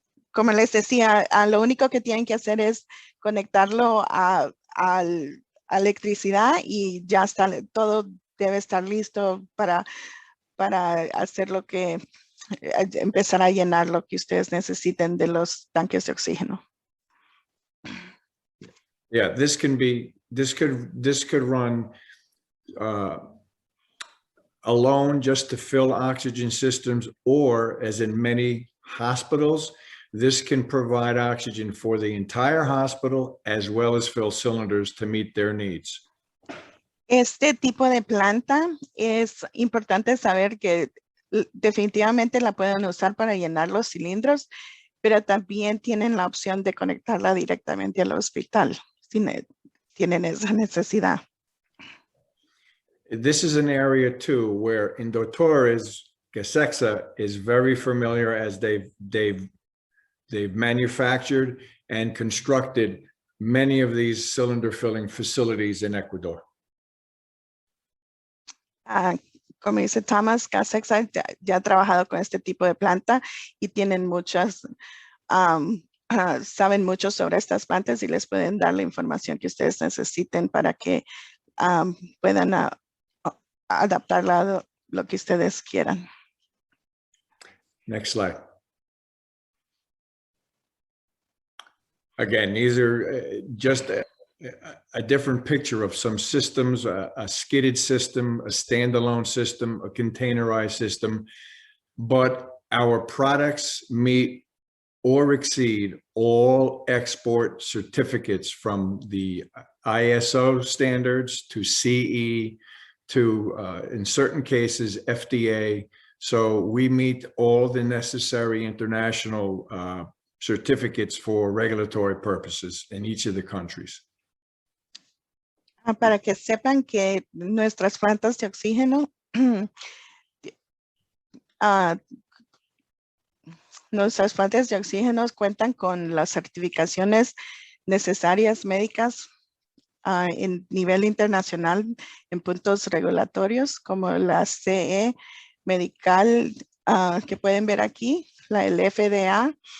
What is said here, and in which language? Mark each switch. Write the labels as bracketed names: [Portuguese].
[Spanish] Como les decía, lo único que tienen que hacer es conectarlo a electricidad y ya está, todo debe estar listo para hacer lo que empezar a llenar lo que ustedes necesiten de los tanques de oxígeno. [English] Yeah, this could run alone just to fill oxygen systems, or as in many hospitals, this can provide oxygen for the entire hospital as well as fill cylinders to meet their needs. [Spanish] Este tipo de planta es importante saber que definitivamente la pueden usar para llenar los cilindros, pero también tienen la opción de conectarla directamente al hospital si tienen esa necesidad. [English] This is an area too where Indutores, Gasexa is very familiar, as they've manufactured and constructed many of these cylinder filling facilities in Ecuador. [Spanish] Como dice Thomas, Gasexa ya ha trabajado con este tipo de planta y tienen muchas, saben mucho sobre estas plantas y les pueden dar la información que ustedes necesiten para que puedan adaptarla a lo que ustedes quieran. [English] Next slide. Again, these are just a different picture of some systems, a skidded system, a standalone system, a containerized system, but our products meet or exceed all export certificates, from the ISO standards to CE to, in certain cases, FDA. So we meet all the necessary international certificates for regulatory purposes in each of the countries. [Spanish] Para que sepan que nuestras plantas de oxígeno, nuestras plantas de oxígeno cuentan con las certificaciones necesarias médicas en nivel internacional en puntos regulatorios como la CE medical que pueden ver aquí, el FDA